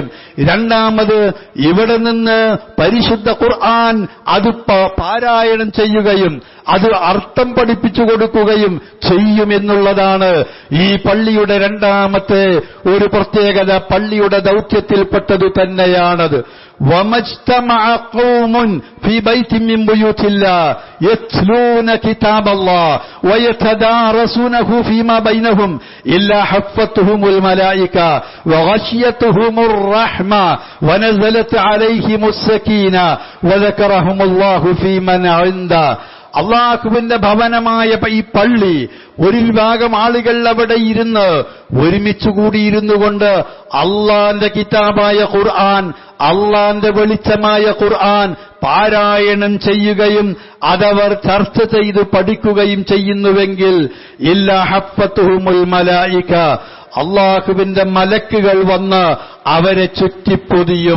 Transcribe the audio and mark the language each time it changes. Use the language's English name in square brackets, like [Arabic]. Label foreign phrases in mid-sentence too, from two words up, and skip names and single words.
[Malayalam] രണ്ടാമത്, ഇവിടെ നിന്ന് പരിശുദ്ധ ഖുർആൻ അത് പാരായണം ചെയ്യുകയും അത് അർത്ഥം പഠിപ്പിച്ചു കൊടുക്കുകയും ചെയ്യുമെന്നുള്ളതാണ് ഈ പള്ളിയുടെ രണ്ടാമത്തെ ഒരു പ്രത്യേകത. പള്ളിയുടെ ദൗത്യത്തിൽപ്പെട്ടതു തന്നെയാണത്. [Arabic] وَمَجْتَمَعَ قَوْمٌ فِي بَيْتٍ مِّن بُيُوتِ اللَّهِ يَتْلُونَ كِتَابَ اللَّهِ وَيَتَدَارَسُونَهُ فِيمَا بَيْنَهُمْ إِلَّا حَفَّتْهُمُ الْمَلَائِكَةُ وَغَشِيَتْهُمُ الرَّحْمَةُ وَنَزَلَتْ عَلَيْهِمُ السَّكِينَةُ وَذَكَرَهُمُ اللَّهُ فِي مَنْ عِندَهُ. [Malayalam] അള്ളാഹുവിന്റെ ഭവനമായ ഈ പള്ളി, ഒരു വിഭാഗം ആളുകൾ അവിടെ ഇരുന്ന് ഒരുമിച്ച് കൂടിയിരുന്നു കൊണ്ട് അള്ളാന്റെ കിതാബായ ഖുർആൻ, അള്ളാന്റെ വെളിച്ചമായ ഖുർആൻ പാരായണം ചെയ്യുകയും അതവർ ചർച്ച ചെയ്ത് പഠിക്കുകയും ചെയ്യുന്നുവെങ്കിൽ [Arabic] إلا حفتهم الملائكة, [Malayalam] അള്ളാഹുവിന്റെ മലക്കുകൾ വന്ന് അവരെ ചുറ്റിപ്പൊതിയും.